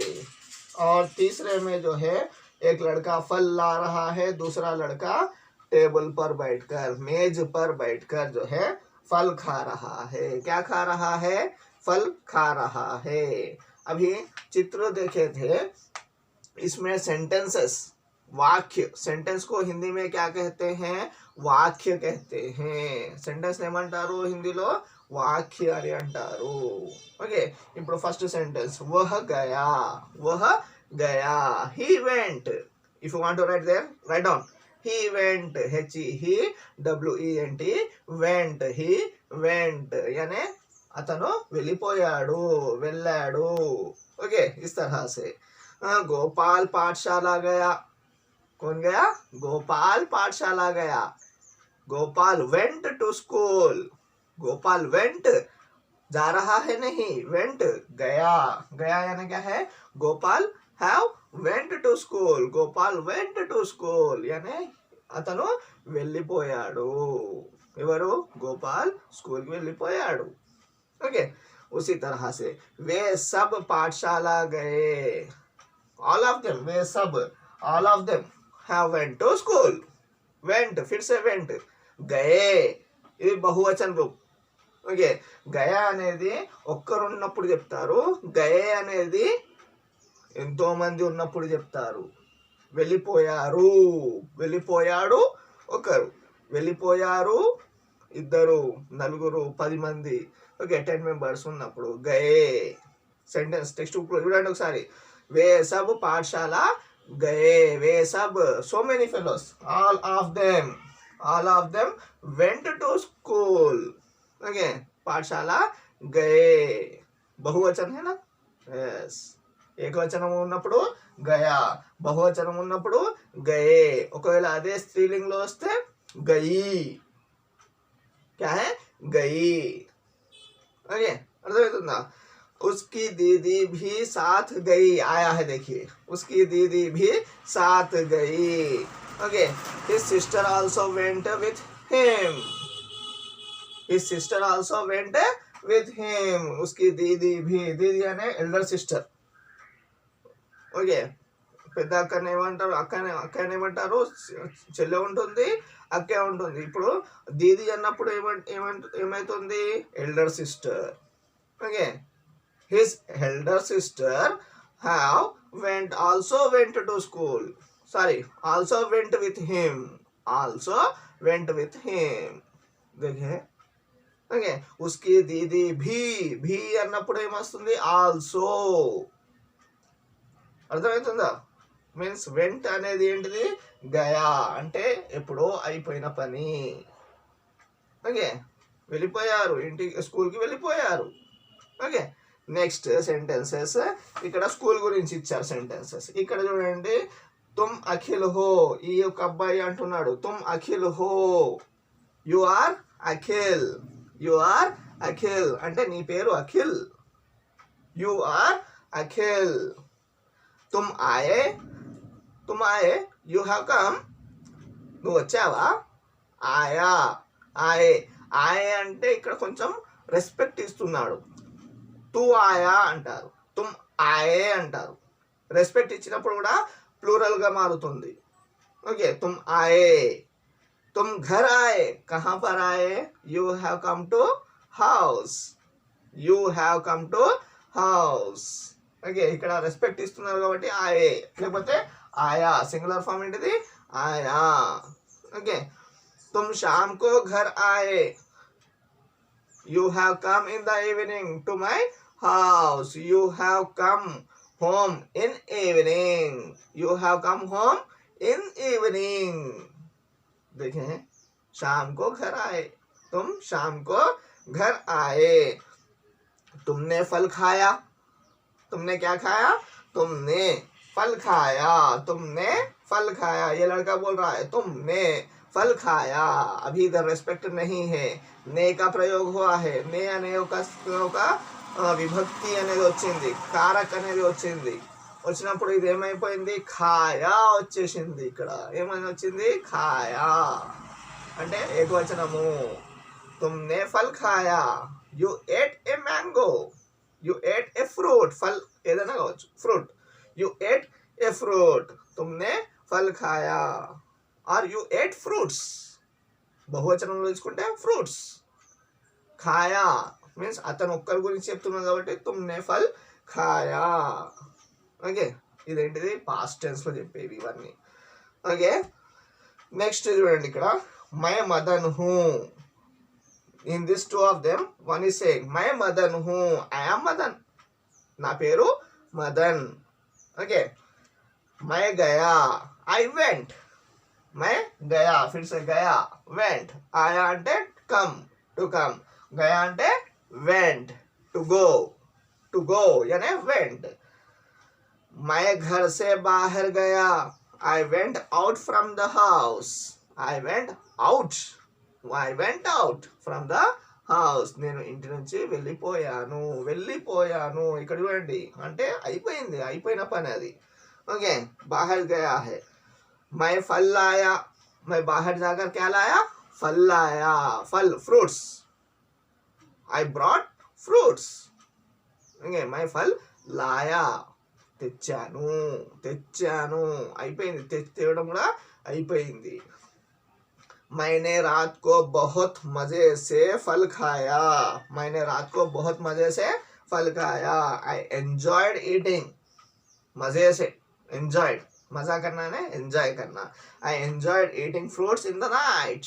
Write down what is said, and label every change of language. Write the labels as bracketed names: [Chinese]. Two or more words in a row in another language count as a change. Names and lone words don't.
[Hindi] और तीसरे में जो है, एक लड़का फल ला रहा है, दूसरा लड़का टेबल पर बैठकर, मेज पर बैठकर जो है फल खा रहा है। क्या खा रहा है, फल खा रहा है। अभी चित्र देखे थे, इसमें सेंटेंसेस, वाक्य, सेंटेंस को हिंदी में क्या कहते हैं, वाक्य कहते हैं। [Telugu] सेंटेंस ఏమంటారు హిందీలో, వాక్య అని అంటారు। ఓకే, ఇప్పుడు ఫస్ట్ సెంటెన్స్, [Hindi] वह गया, वह गया, [English] he went। if you want to write there, write down he went, HEWENT, went, he went यानी [Telugu] అతను వెళ్ళిపోయాడు, వెళ్ళాడు। [Hindi] ओके, इस तरह से। गोपाल पाठशाला गया, कौन गया, गोपाल पाठशाला गया। [English] Gopal went to school, Gopal went [Hindi] जा रहा है नहीं, [English] went [Hindi] गया, गया यानी क्या है, [English] Gopal have went to school, Gopal went to school यानी [Telugu] అతను వెళ్ళిపోయాడు। ఎవరు, గోపాల్ స్కూల్ కి వెళ్ళిపోయాడు। [Hindi] ओके, उसी तरह से वे सब पाठशाला गए, [English] all of them, [Hindi] वे सब, [English] all of them have went to school। [Telugu] went [Hindi] फिर से [Telugu] went, गए ఇది బహువచన రూపం। ఓకే, గయా అనేది ఒక్కరున్నప్పుడు చెప్తారు, గయే అనేది ఎంతో మంది ఉన్నప్పుడు చెప్తారు। వెళ్ళిపోయారు, వెళ్ళిపోయాడు ఒకరు, వెళ్ళిపోయారు ఇద్దరు, నలుగురు, 10 మంది, ఓకే 10 మెంబర్స్ ఉన్నప్పుడు గయే। [English] sentence text book [Telugu] లో చూడండి ఒకసారి, [Hindi] वे सब पाठशाला गए, वे सब, [English] so many fellows, all of them went to school। [Hindi] ओके, पाठशाला गए बहुवचन है ना, यस। [Telugu] ఏకవచనం ఉన్నప్పుడు గయా, బహువచనం ఉన్నప్పుడు గయే। ఒకవేళ అదే స్త్రీలింగ్ లో వస్తే గయి, [Hindi] क्या है, गई। [Telugu] ओके, अर्थमవుతుందా? [Hindi] उसकी दीदी भी साथ गई, आया है देखिए, उसकी दीदी भी साथ गई। [English] Okay, his sister also went with him. His sister also went with him. [Hindi] उसकी दीदी भी, दीदी यानी [English] elder sister. [Telugu] Okay, పెద్ద అక్కని ఏమంటారు, అక్కని ఏమంటారు, చెల్లె ఉంటుంది, అక్కే ఉంటుంది. ఇప్పుడు దీది అన్నప్పుడు ఏమైతుంది, [English] elder sister. okay, his elder sister have also went to school. Sorry, also went with him. Also went with him. [Hindi] देखिए, ఓకే, उसकी दीदी भी [Telugu] అన్నప్పుడు ఏమొస్తుంది, [Hindi] ఆల్సో. [Telugu] అర్థమవుతుందా? [English] means went [Telugu] అనేది ఏంటిది, గయా అంటే ఎప్పుడో అయిపోయిన పని. ఓకే, వెళ్ళిపోయారు, ఇంటికి స్కూల్కి వెళ్ళిపోయారు. ఓకే, [English] next sentences. [Telugu] ఇక్కడ స్కూల్ గురించి ఇచ్చారు సెంటెన్సెస్. ఇక్కడ చూడండి, [Hindi] तुम अखिल हो. [Telugu] ఈ యొక్క అబ్బాయి అంటున్నాడు, [Hindi] तुम अखिल हो. [English] You are Akhil. You are Akhil [Telugu] అంటే నీ పేరు అఖిల్. [English] You are Akhil. [Hindi] तुम आए. तुम आए, [English] You have come. [Telugu] నువ్వు వచ్చావా. [Hindi] आया, आए. [Telugu] ఆయే అంటే ఇక్కడ కొంచెం రెస్పెక్ట్ ఇస్తున్నాడు. [Hindi] तू आया అంటారు, तुम आए అంటారు. [Telugu] రెస్పెక్ట్ ఇచ్చినప్పుడు కూడా ప్లూరల్గా మారుతుంది. ఓకే, [Hindi] तुम आए. तुम घर आए. कहाँ पर आए. [English] You have come to house. You have come to house. [Telugu] ఓకే, ఇక్కడ రెస్పెక్ట్ ఇస్తున్నారు కాబట్టి ఆయే, లేకపోతే ఆయా. [English] singular form [Telugu] ఏంటిది, [Hindi] आया. ओके, तुम शाम को घर आए. [English] You have come in the evening to my house. You have come home in evening. You have come home in evening. [Hindi] देखें, शाम को घर आए. तुम शाम को घर आए. तुमने फल खाया. तुमने क्या खाया, तुमने फल खाया. तुमने फल खाया. ये लड़का बोल रहा है तुमने फल खाया. अभी इधर रेस्पेक्ट नहीं है, నే का ప్రయోగ हुआ है. [Telugu] నే అనే ఒక విభక్తి అనేది వచ్చింది, కారక్ అనేది వచ్చింది. వచ్చినప్పుడు ఇది ఏమైపోయింది, ఖాయా వచ్చేసింది. ఇక్కడ ఏమని వచ్చింది, ఖాయా అంటే ఏకవచనము. [Hindi] तुमने फल खाया. [English] You ate a mango. You ate a fruit. [Telugu] ఫల్ ఏదైనా కావచ్చు, [English] ఫ్రూట్. You ate a fruit. [Hindi] तुमने फल खाया. [English] or you ate fruits. [Telugu] బహువచనంలో తీసుకుంటే [English] ఫ్రూట్స్. [Telugu] ఖాయా మీన్స్ అతను ఒక్కరి గురించి చెప్తున్నాడు కాబట్టి [Hindi] तुमने फल खाया. [Telugu] ఓకే, ఇదేంటిది, [English] past tenseలో [Telugu] చెప్పేవి ఇవన్నీ. ఓకే, నెక్స్ట్ చూడండి, ఇక్కడ [Hindi] मैं मदन हूँ. [English] In this two of them one is saying [Hindi] मैं मदन हूँ. [English] I am Madan. [Telugu] నా పేరు మదన్. ఓకే, [Hindi] मैं गया. [English] I went. [Hindi] मैं गया, फिर से गया, वेंट. [English] आया అంటే come, to come. गया అంటే went, to go यानी went. [Hindi] मैं घर से बाहर गया. [English] I went out from the house. I went out from the house. [Telugu] నేను ఇంటి నుంచి వెళ్ళిపోయాను. ఇక్కడ చూడండి, అంటే అయిపోయింది, అయిపోయిన పని అది. ఓకే, [Hindi] बाहर गया है. मैं फल लाया. मैं बाहर जाकर क्या लाया, फल लाया. फल, फ्रूट्स. [English] I brought fruits. [Hindi] ఓకే, मैं फल लाया. [Telugu] తెచ్చాను. అయిపోయింది, తేవడం కూడా అయిపోయింది. [Hindi] मैंने रात को बहुत मजे से फल खाया. मैंने रात को बहुत मजे से फल खाया. [English] I enjoyed eating. [Hindi] मजे से, enjoyed మజా करना है, ఎంజాయ్ करना. [English] I enjoyed eating fruits in the night.